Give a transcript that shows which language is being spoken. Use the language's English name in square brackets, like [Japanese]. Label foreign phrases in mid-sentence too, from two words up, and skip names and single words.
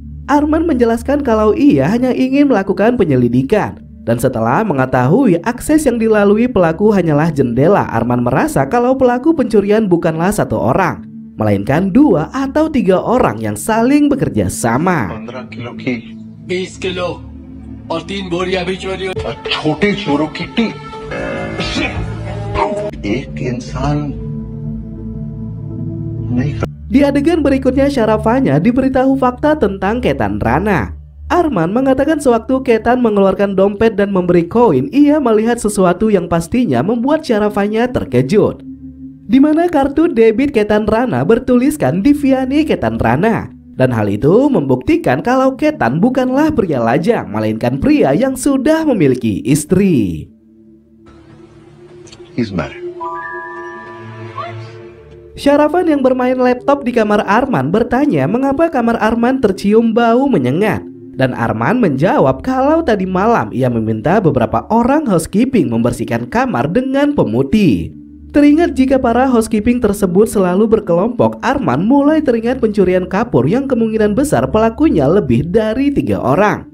[Indonesian] Arman menjelaskan kalau ia hanya ingin melakukan penyelidikan. Dan setelah mengetahui akses yang dilalui pelaku hanyalah jendela, Arman merasa kalau pelaku pencurian bukanlah satu orang, melainkan 2 atau 3 orang yang saling bekerja sama. [Hindi] 15 किलो की 20 किलो और 3 बोरियां भी चोरी हुई। छोटे चोरों की टीम। एक इंसान नहीं कर... [Indonesian] Di adegan berikutnya, Syarafanya diberitahu fakta tentang Ketan Rana. Arman mengatakan sewaktu Ketan mengeluarkan dompet dan memberi koin, ia melihat sesuatu yang pastinya membuat Syarafanya terkejut, di mana kartu debit Ketan Rana bertuliskan Diviani Ketan Rana. Dan hal itu membuktikan kalau Ketan bukanlah pria lajang, melainkan pria yang sudah memiliki istri. [English] He's married. [Indonesian] Syarafan yang bermain laptop di kamar Arman bertanya mengapa kamar Arman tercium bau menyengat. Dan Arman menjawab kalau tadi malam ia meminta beberapa orang housekeeping membersihkan kamar dengan pemutih. Teringat jika para housekeeping tersebut selalu berkelompok, Arman mulai teringat pencurian kapur yang kemungkinan besar pelakunya lebih dari 3 orang.